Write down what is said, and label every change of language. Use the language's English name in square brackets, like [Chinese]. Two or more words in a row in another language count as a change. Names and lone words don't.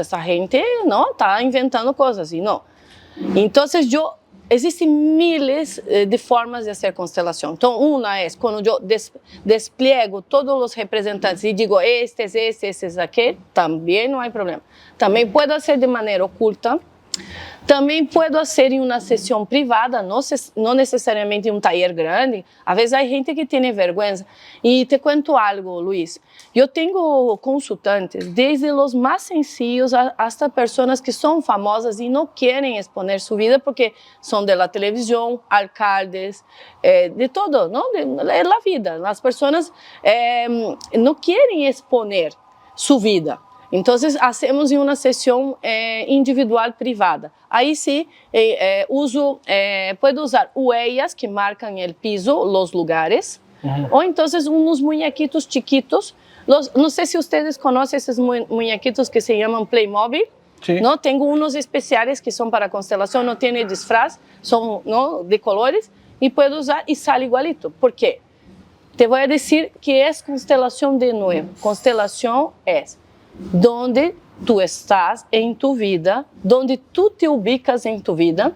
[Spanish] Esa gente no está inventando cosas, y no. Entonces existen miles de formas de hacer constelación. Entonces, una es cuando yo despliego todos los representantes y digo, este es aquel, también no hay problema. También puedo hacer de manera oculta. [Portuguese] Também [Spanish] puedo hacer [Portuguese] em uma sessão privada, não necessariamente em um taller grande. Às vezes há gente que tem vergonha. E te cuento algo, Luiz. Eu tenho consultantes, desde os mais sencillos hasta pessoas que são famosas e não querem exponer sua vida porque são da televisão, alcaldes, de todo, não? É a vida. As pessoas não querem exponer sua vida. Então, hacemos em uma sessão individual privada. Aí sim, pode usar huellas que marcam o piso, os lugares, ou então uns muñequitos chiquitos. Não sei se vocês conhecem esses muñequitos que se chamam Playmobil. [Spanish] Sí. ¿No? Tengo unos especiales que son para constelación, no tiene disfraz, son ¿no? de colores, y puedo usar y sale igualito. ¿Por qué? Te voy a decir qué es constelación de nuevo. Constelación es donde tú estás en tu vida, donde tú te ubicas en tu vida.